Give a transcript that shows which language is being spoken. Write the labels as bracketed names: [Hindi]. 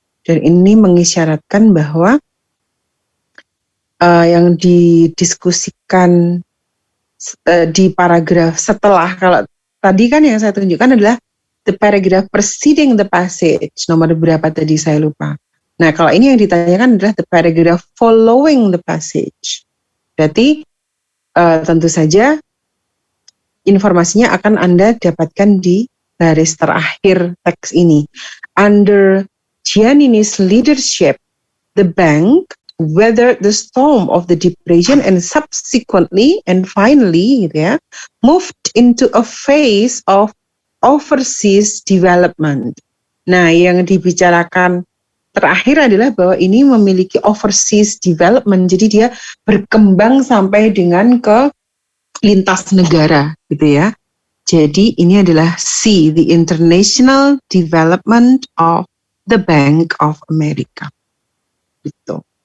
[Indonesian] Dan ini mengisyaratkan bahwa yang didiskusikan di paragraf setelah, kalau tadi kan yang saya tunjukkan adalah [English] the paragraph preceding the passage, [Indonesian] nomor berapa tadi saya lupa. Nah, kalau ini yang ditanyakan adalah [English] the paragraph following the passage. [Indonesian] Berarti tentu saja informasinya akan Anda dapatkan di baris terakhir teks ini. [English] Under Giannini's leadership, the bank weathered the storm of the depression and subsequently and finally [Indonesian] gitu ya, [English] moved into a phase of overseas development. [Indonesian] Nah, yang dibicarakan terakhir adalah bahwa ini memiliki overseas development, jadi dia berkembang sampai dengan ke lintas negara, gitu ya. Jadi ini adalah C, [English] the international development of the Bank of America. [Indonesian] Gitu.